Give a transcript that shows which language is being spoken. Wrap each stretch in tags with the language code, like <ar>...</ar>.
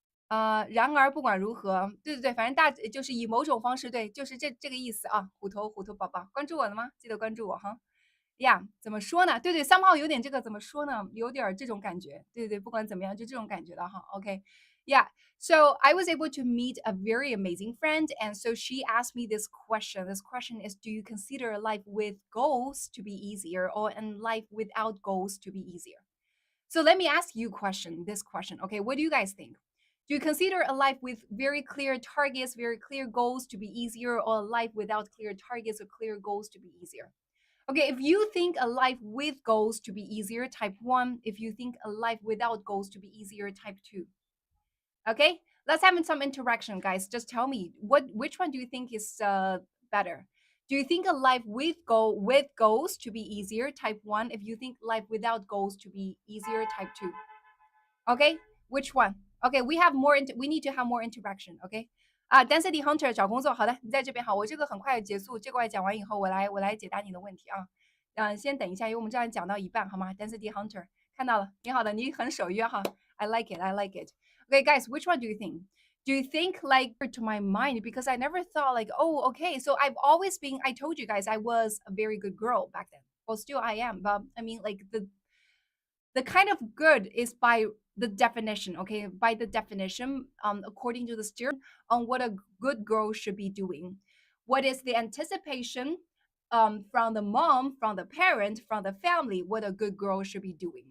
<zh>嗯，然而不管如何，对对对，反正就是以某种方式，对，就是这个意思啊。虎头宝宝，关注我了吗？记得关注我哈。呀，怎么说呢？对对，somehow 有点这个怎么说呢？有点这种感觉。对对，不管怎么样，就这种感觉的哈。</zh> <en>OK，Yeah. So I was able to meet a very amazing friend, and so she asked me this question. This question is, do you consider a life with goals to be easier, or a life without goals to be easier? So let me ask you this question. Okay, what do you guys think? Do you consider a life with very clear targets, very clear goals to be easier, or a life without clear targets or clear goals to be easier? Okay, if you think a life with goals to be easier, type 1. If you think a life without goals to be easier, type 2. Okay, let's have some interaction, guys. Just tell me which one do you think is better? Do you think a life with goals to be easier? Type 1. If you think life without goals to be easier, type 2. Okay, which one? Okay, we need to have more interaction.</en> <zh>Okay，Density Hunter 找工作，好的，你在这边好，我这个很快结束，这块讲完以后，我来解答你的问题啊。先等一下，因为我们这样讲到一半，好吗？Density Hunter 看到了，挺好的，你很守约哈。</zh> <en>I like it, I like it. Okay, guys, which one do you think? Do you think like to my mind because I never thought like, oh, okay, so I've always been. I told you guys I was a very good girl back then. Well, still I am, but I mean like the kind of good is by the definition, okay, by the definition, according to the steer on what a good girl should be doing, what is the anticipation from the mom, from the parent, from the family, what a good girl should be doing.</en>